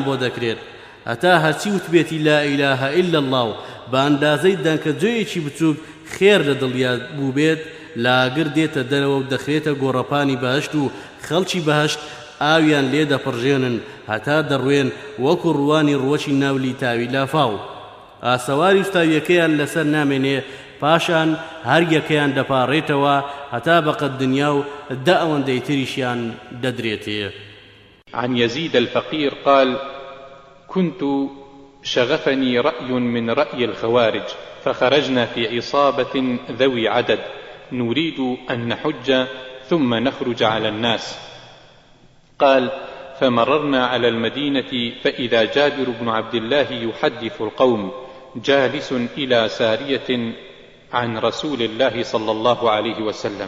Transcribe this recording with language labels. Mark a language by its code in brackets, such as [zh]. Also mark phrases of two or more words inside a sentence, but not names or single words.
[ckb] بۆ دەکرێت هەتا هەرچی وتبێتی [ar] لا ئیلاهە ئیلا الله [ckb] و بە ئەندازەی دەنکە جۆیەکی بچووک خێر لە دڵیا بوو بێت لاگر دێتە دەرەوە و دەخرێتە گۆڕەپانی بەهشت و خەڵکی بەهشت ئاویان لێ دەپڕژێنن هەتا دەڕوێن وەکو ڕوانی ڕوەچی ناولی تاوی لافاو ئاسەواری وستاویەکەیان لەسەر نامێنێ پاشان هەر یەکەیان دەپاڕێتەوە هەتا بەقەد دنیا و دە ئەوەندەی تریشیان دەدرێتێ. [ar] عن يزيد الفقير قال: كنت شغفني رأي من رأي الخوارج فخرجنا في عصابة ذوي عدد نريد أن نحج ثم نخرج على الناس. قال: فمررنا على المدينة فإذا جابر بن عبد الله يحدث القوم جالس إلى سارية عن رسول الله صلى الله عليه وسلم.